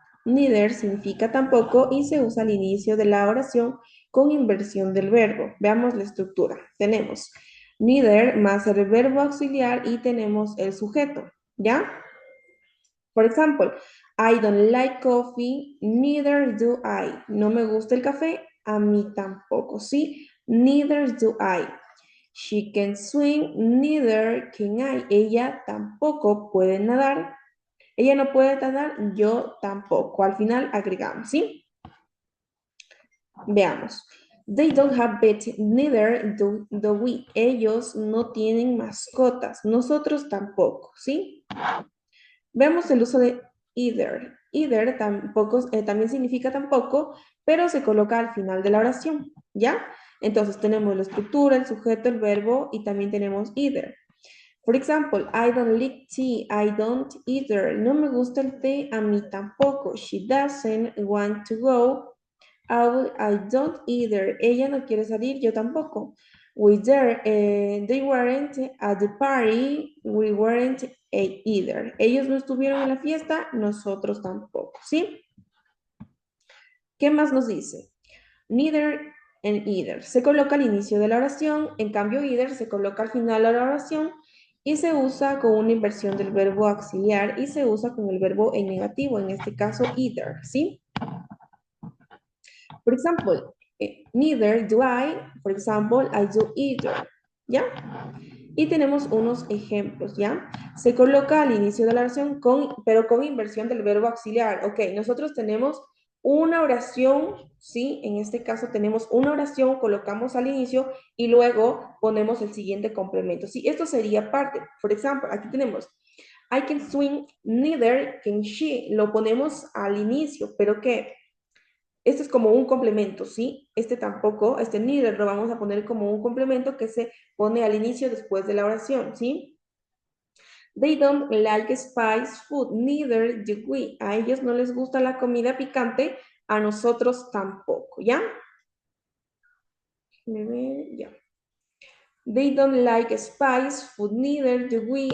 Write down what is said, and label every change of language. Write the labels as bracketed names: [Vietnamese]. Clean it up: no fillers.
[Spanish] Neither significa tampoco y se usa al inicio de la oración con inversión del verbo. Veamos la estructura. Tenemos neither más el verbo auxiliar y tenemos el sujeto, ¿ya? Por ejemplo, [English] I don't like coffee, neither do I. [Spanish] No me gusta el café, a mí tampoco, ¿sí? [English] Neither do I. She can swim, neither can I. [Spanish] Ella tampoco puede nadar. Ella no puede nadar, yo tampoco. Al final agregamos, ¿sí? Veamos. [English] They don't have pets, neither do we. [Spanish] Ellos no tienen mascotas, nosotros tampoco, ¿sí? Vemos el uso de either. Either tampoco, también significa tampoco, pero se coloca al final de la oración, ¿ya? Entonces tenemos la estructura, el sujeto, el verbo y también tenemos either. [English] For example, I don't like tea, I don't either. [Spanish] No me gusta el té, a mí tampoco. [English] She doesn't want to go out, I don't either. [Spanish] Ella no quiere salir, yo tampoco. [English] They weren't at the party, we weren't either. [Spanish] Ellos no estuvieron en la fiesta, nosotros tampoco, ¿sí? ¿Qué más nos dice? Neither and either. Se coloca al inicio de la oración, en cambio either se coloca al final de la oración y se usa con una inversión del verbo auxiliar y se usa con el verbo en negativo, en este caso either, ¿sí? Por ejemplo, [English] neither do I, por ejemplo, I do either, ¿ya? [Spanish] Y tenemos unos ejemplos, ¿ya? Se coloca al inicio de la oración, pero con inversión del verbo auxiliar. Ok, nosotros tenemos una oración, ¿sí? En este caso tenemos una oración, colocamos al inicio y luego ponemos el siguiente complemento. Sí, esto sería parte. Por ejemplo, aquí tenemos [English] I can swim, neither can she. [Spanish] Lo ponemos al inicio, pero ¿qué? Este es como un complemento, ¿sí? Este tampoco, este neither lo vamos a poner como un complemento que se pone al inicio después de la oración, ¿sí? [English] They don't like spice food, neither do we. [Spanish] A ellos no les gusta la comida picante, a nosotros tampoco, ¿ya? Ya. [English] They don't like spice food, neither do we.